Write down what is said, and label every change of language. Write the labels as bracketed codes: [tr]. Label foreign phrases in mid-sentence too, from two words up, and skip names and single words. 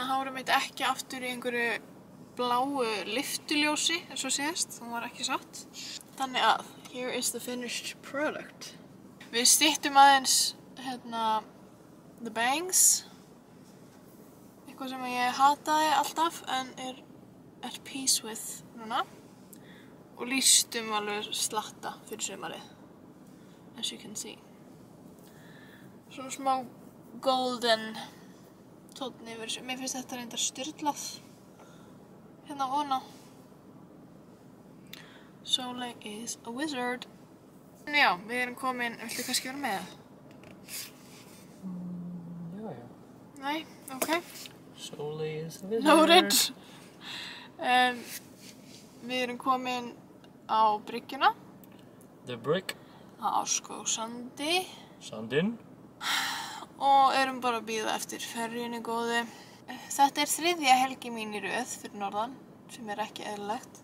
[is] hárið mitt ekki aftur í einhverju bláu lyftuljósi, eins og síðast, hún var ekki sátt. Þannig að, [en] here is the finished product. [is] Við styttum aðeins, [en] the bangs. [is] Eitthvað sem ég hataði alltaf, en er [en] at peace with [is] núna. Og lýstum alveg slatta fyrir sumarið, [en] as you can see. [is] Svona smá golden tónn yfir þessu. Mér finnst þetta reyndar sturlað hérna ofan á. [en] Sóley is a wizard. [is] En já, við erum komin, viltu kannski vera með? Já. Nei, ok. [en] Sóley is a wizard. Noted. [is] Við erum komin á bryggjuna. The Brick. Á Árskógssandi. Sandinn. Og erum bara að bíða eftir ferjunni góðu. Þetta er þriðja helgi mín í röð fyrir norðan, sem er ekki eðlilegt.